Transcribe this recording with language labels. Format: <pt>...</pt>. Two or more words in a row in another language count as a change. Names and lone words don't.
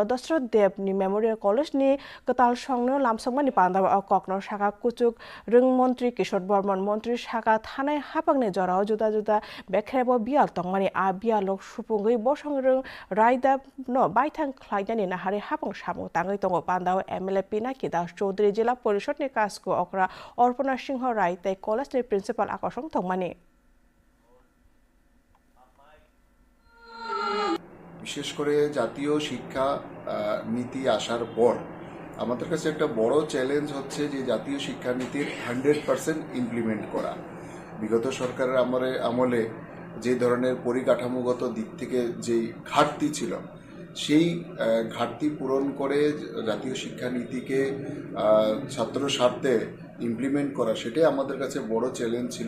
<trp>Dasrath Dev ni Memorial College ni katal songno lamsongmani pandawa kokno saka kuchuk rung mantri Kishore Burman mantri saka thanai hapangni jorao juda juda bekrebo bial tongmani a bialok supungui bo songrung raida no baithang khlaidani nahare hapang samung tangai tongo pandawa MLA Pinaki Das Chaudhary Jila Porishod ni kasko okra Orpana Singh Rai tei college ni principal akosong tongmani</trp> <bn>বিশেষ করে জাতীয় শিক্ষা নীতি আসার পর আমাদের কাছে একটা বড় চ্যালেঞ্জ হচ্ছে যে জাতীয় শিক্ষানীতির 100% ইমপ্লিমেন্ট করা। বিগত সরকারের আমলে যে ধরনের পরিকাঠামোগত দিক থেকে যেই ঘাটতি ছিল সেই ঘাটতি পূরণ করে জাতীয় শিক্ষানীতিকে ছাত্র স্বার্থে ইমপ্লিমেন্ট করা সেটাই আমাদের কাছে বড় চ্যালেঞ্জ ছিল।</bn>